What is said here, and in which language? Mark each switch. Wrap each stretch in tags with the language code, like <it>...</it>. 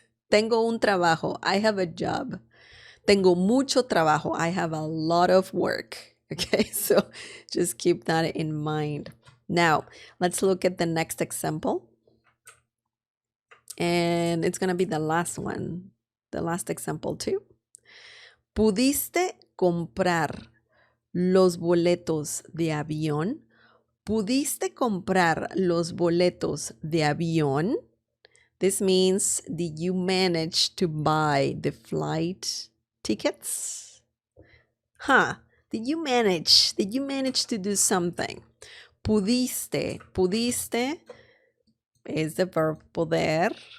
<es>Tengo un trabajo.</es> <en>I have a job.</en> <es>Tengo mucho trabajo.</es> <en>I have a lot of work. Okay, so just keep that in mind. Now, let's look at the next example. And it's going to be the last one, the last example too.</en> <es>¿Pudiste comprar los boletos de avión? ¿Pudiste comprar los boletos de avión?</es> <en>This means, did you manage to buy the flight tickets? Did you manage to do something? Pudiste is the verb poder.</en>